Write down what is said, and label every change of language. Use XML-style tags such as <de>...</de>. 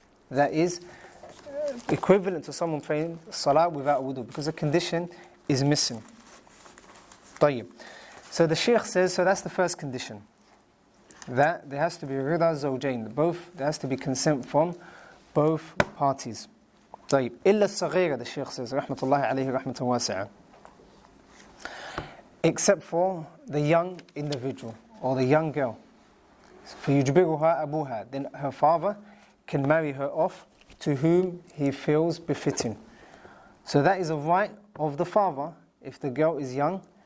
<en>That is equivalent to someone praying salah without wudu, because a condition is missing.</en> <ar>طيب.</ar> <en>So the Shaykh says, so that's the first condition. That there has to be rida zawjain, there has to be consent from both parties.</en> <ar>طيب. إلا الصغيرة,</ar> <en>the Shaykh says,</en> <ar>رحمة الله عليه رحمة واسعة.</ar> <en>Except for the young individual or the young girl.</en> <ar>فيجبرها أبوها,</ar> <en>then her father can marry her off to whom he feels befitting. So that is a right of the father if the girl is young.</en>